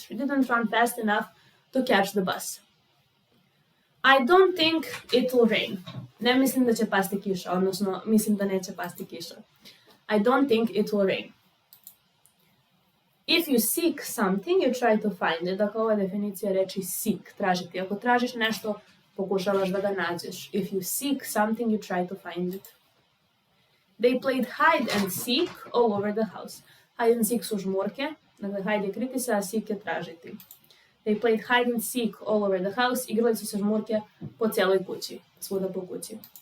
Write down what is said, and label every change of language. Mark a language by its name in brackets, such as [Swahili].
[English] She didn't run fast enough to catch the bus. I don't think it will rain. [Serbian] Ne mislim da će pasti kiša, odnosno mislim da neće pasti kiša. [English] I don't think it will rain. If you seek something, you try to find it. [Serbian] Dakle, ova je definicija reči seek, tražiti. Ako tražiš nešto, pokušavaš da ga nađeš. [English] If you seek something, you try to find it. They played hide and seek all over the house. [Serbian] Hide and seek su žmurke, dakle hide je kriti se, a seek je tražiti. [English] They played hide and seek all over the house. [Serbian] Igrali su se žmurke po cijeloj kući, svuda po kući.